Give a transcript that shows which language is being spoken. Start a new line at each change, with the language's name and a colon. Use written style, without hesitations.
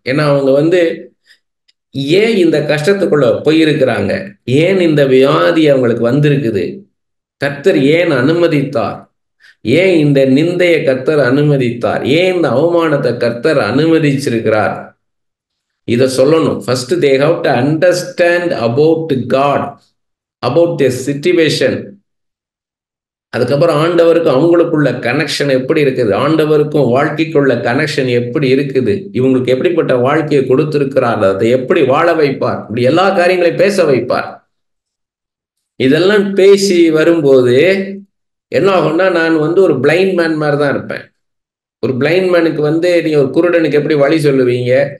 Tamil: ஏன்னா அவங்க வந்து ஏன் இந்த கஷ்டத்துக்குள்ள போயிருக்கிறாங்க, ஏன் இந்த வியாதி அவங்களுக்கு வந்திருக்குது, கர்த்தர் ஏன் அனுமதித்தார், ஏன் இந்த நிந்தையை கர்த்தர் அனுமதித்தார், ஏன் இந்த அவமானத்தை கர்த்தர் அனுமதிச்சிருக்கிறார், இதை சொல்லணும்.
English: First they have to understand about God, about their situation.
Tamil: அதுக்கப்புறம் ஆண்டவருக்கும் அவங்களுக்குள்ள கனெக்ஷன் எப்படி இருக்குது, ஆண்டவருக்கும் வாழ்க்கைக்குள்ள கனெக்ஷன் எப்படி இருக்குது, இவங்களுக்கு எப்படிப்பட்ட வாழ்க்கையை கொடுத்திருக்கிறார், அதை எப்படி வாழ வைப்பார், இப்படி எல்லா காரியங்களையும் பேச வைப்பார். இதெல்லாம் பேசி வரும்போது என்ன ஆகும்னா, நான் வந்து ஒரு பிளைண்ட் மேன் மாதிரி தான் இருப்பேன். ஒரு பிளைண்ட் மேனுக்கு வந்து நீங்க ஒரு குருடனுக்கு எப்படி வழி சொல்லுவீங்க,